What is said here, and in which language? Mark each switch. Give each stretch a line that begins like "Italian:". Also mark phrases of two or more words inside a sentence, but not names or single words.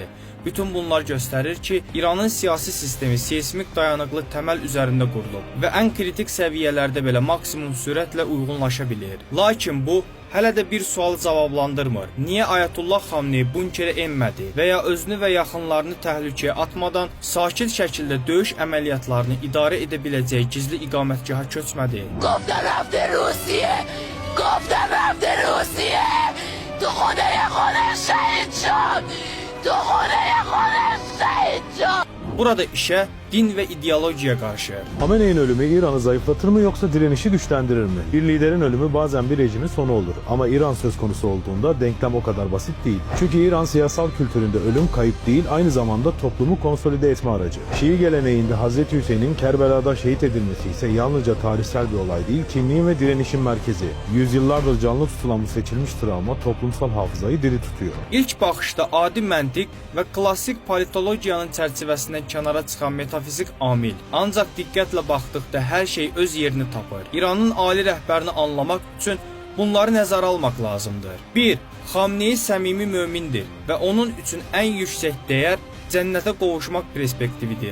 Azerbaijani: Bütün bunlar göstərir ki, İranın siyasi sistemi seismik dayanıqlı təməl üzərində qurulub və ən kritik səviyyələrdə belə maksimum sürətlə uyğunlaşa bilir. Lakin bu, hələ də bir sualı cavablandırmır. Niyə Ayətullah Xameneyi bunkerə enmədi və ya özünü və yaxınlarını təhlükəyə atmadan sakit şəkildə döyüş əməliyyatlarını idarə edə biləcəyi gizli iqamətgaha köçmədi?
Persian: گفتم رفته روسیه گفتم رفته روسیه تو خونه خودش شهید شد تو خونه خودش شهید شد.
Turkish: Burada işə din ve ideolojiye karşı. Xameneyi'nin ölümü İran'ı zayıflatır mı yoksa direnişi güçlendirir mi? Bir liderin ölümü bazen bir rejimin sonu olur. Ama İran söz konusu olduğunda denklem o kadar basit değil. Çünkü İran siyasal kültüründe ölüm kayıp değil, aynı zamanda toplumu konsolide etme aracı. Şii geleneğinde Hazreti Hüseyin'in Kerbela'da şehit edilmesi ise yalnızca tarihsel bir olay değil, kimliğin ve direnişin merkezi. Yüzyıllardır canlı tutulan bu seçilmiş travma toplumsal hafızayı diri tutuyor.
Azerbaijani: İlk baxışda adi məntiq və klassik politologiyanın çərçivəsindən kənara çıxan metafizik amil. Ancaq diqqətlə baxdıqda hər şey öz yerini tapır. İranın ali rəhbərini anlamaq üçün bunları nəzərə almaq lazımdır. 1. Xameneyi səmimi mömindir və onun üçün ən yüksək dəyər cənnətə qovuşmaq perspektividir.